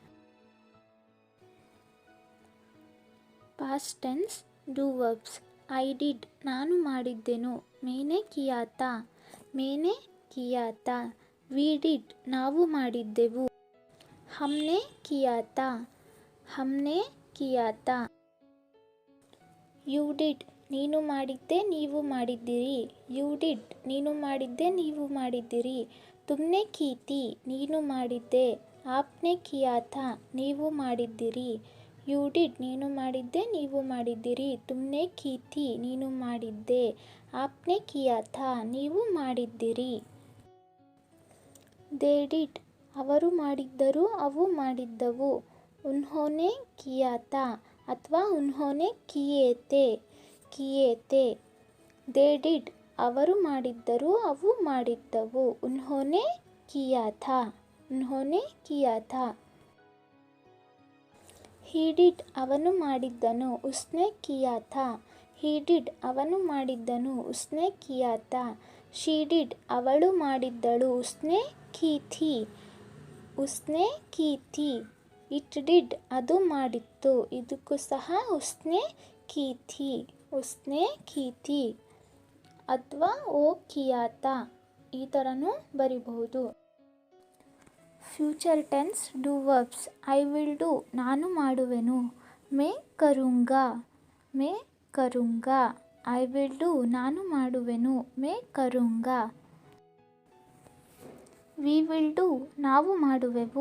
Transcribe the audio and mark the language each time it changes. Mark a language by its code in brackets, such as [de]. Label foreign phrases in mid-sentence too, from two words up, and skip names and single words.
[en] past tense do verbs I did [kn] ನಾನು ಮಾಡಿದ್ದೆನು. [hi] मैंने किया था. [en] we did [kn] ನಾವು ಮಾಡಿದ್ದೆವು. [hi] हमने किया था. हमने किया था. [en] You did. [kn] ನೀನು ಮಾಡಿದ್ದೆ ನೀವು ಮಾಡಿದ್ದೀರಿ. [en] You did. [kn] ನೀನು ಮಾಡಿದ್ದೆ ನೀವು ಮಾಡಿದ್ದೀರಿ. [hi] तुमने की थी. [kn] ನೀನು ಮಾಡಿದ್ದೆ. [hi] आपने किया था. [kn] ನೀವು ಮಾಡಿದ್ದೀರಿ. [en] You did. [kn] ನೀನು ಮಾಡಿದ್ದೆ ನೀವು ಮಾಡಿದ್ದೀರಿ. [hi] तुमने की थी. [kn] ನೀನು ಮಾಡಿದ್ದೆ. [hi] आपने किया था. [kn] ನೀವು ಮಾಡಿದ್ದೀರಿ. [en] They did. [kn] ಅವರು ಮಾಡಿದ್ದರು ಅವು ಮಾಡಿದ್ದವು. [hi] उन्होंने किया था ಅಥವಾ उन्होंने किए थे. [en] They did. [kn] ಅವರು ಮಾಡಿದ್ದರು ಅವು ಮಾಡಿದ್ದವು. [hi] उन्होंने किया था. [en] He did. [kn] ಅವನು ಮಾಡಿದ್ದನು. [hi] उसने किया था. [en] He did. [kn] ಅವನು ಮಾಡಿದ್ದನು. [hi] उसने किया था. [en] She did. [kn] ಅವಳು ಮಾಡಿದ್ದಳು. [hi] उसने की थी. [en] It did. [kn] ಅದು ಮಾಡಿತ್ತು. ಇದಕ್ಕೂ ಸಹ [hi] उसने की थी [kn] ಅಥವಾ [hi] वो किया था [kn] ಈ ಥರನೂ ಬರಿಬಹುದು. [en] future tense do verbs. I will do [kn] ನಾನು ಮಾಡುವೆನು. [hi] मैं करूँगा [en] I will do [kn] ನಾನು ಮಾಡುವೆನು. [hi] मैं करूँगा. [en] we will do [kn] ನಾವು ಮಾಡುವೆವು.